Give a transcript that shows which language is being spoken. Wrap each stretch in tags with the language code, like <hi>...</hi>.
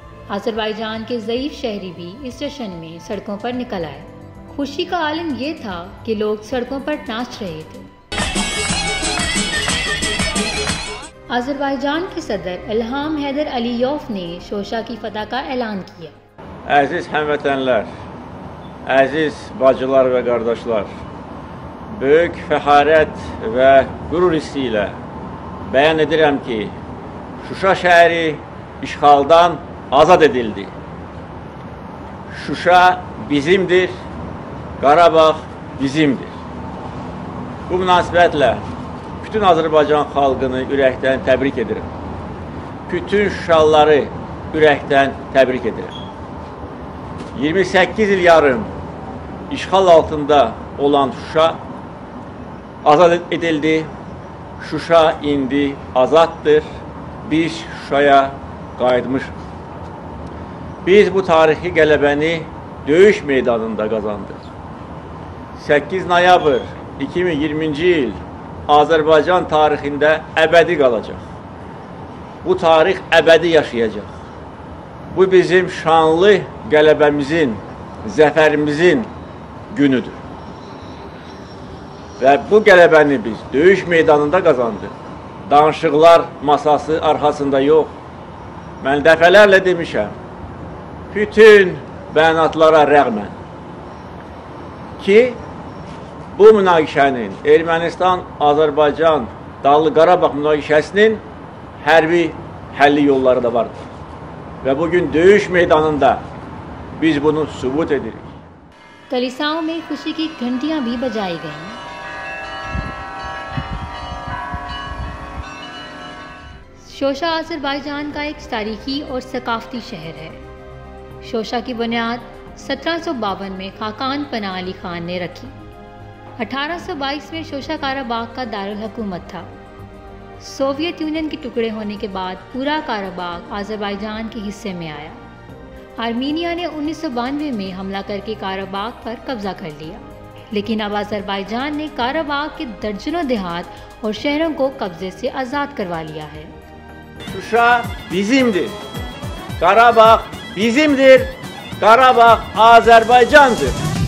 <hi>Azerbaijan के ज़ईफ शहरी भी इस जश्न में सड़कों पर निकल आए। खुशी का आलम यह था कि लोग सड़कों पर नाच रहे थे। आज़रबाईजान के सदर इल्हाम हैदर अलीयोव ने शोशा की फतह का ऐलान किया।</hi> <az>Əziz həmvətənlər, əziz bacılar və qardaşlar, böyük fəxarət və qürur hissi ilə bəyan edirəm ki, Şuşa şəhəri işğaldan azad edildi. Şuşa bizimdir, Qarabağ bizimdir. Bu münasibətlə bütün Azərbaycan xalqını ürəkdən təbrik edirəm. Bütün Şuşalıları ürəkdən təbrik edirəm. 28 il yarım işğal altında olan Şuşa azad edildi. Şuşa indi azaddır. Biz Şuşaya qayıtmışıq. Biz bu tarixi qələbəni döyüş meydanında qazandıq. 8 noyabr 2020-ci il Azərbaycan tarixində əbədi qalacaq. Bu tarix əbədi yaşayacaq. Bu bizim şanlı qələbəmizin, zəfərimizin günüdür. Və bu qələbəni biz döyüş meydanında qazandıq. Danışıqlar masası arxasında yox. Mən dəfələrlə demişəm, bütün bəyanatlara rəğmən ki, bu münaqişənin, Ermənistan-Azərbaycan Dağlı Qarabağ münaqişəsinin hərbi həlli yolları da vardır. Və bugün döyüş meydanında biz bunu sübut edirik.</az> <hi>कलिसाओं में खुशी की घंटियां भी बजाई गईं। शोशा Azerbaijan का एक तारीखी और सकाफती शहर है। शोशा की बुनियाद 1752 में खाकान पनाह अली खान ने रखी। 1822 में शोशा काराबाख का दारुल हुकूमत था। सोवियत यूनियन के टुकड़े होने के बाद पूरा काराबाख आज़रबाईजान के हिस्से में आया। आर्मीनिया ने 1992 में हमला करके काराबाख पर कब्जा कर लिया, लेकिन अब आज़रबाईजान ने काराबाख के दर्जनों देहात और शहरों को कब्जे से आज़ाद करवा लिया है।</hi> <az>Şuşa bizimdir. Qarabağ bizimdir. Qarabağ Azərbaycandır.</az>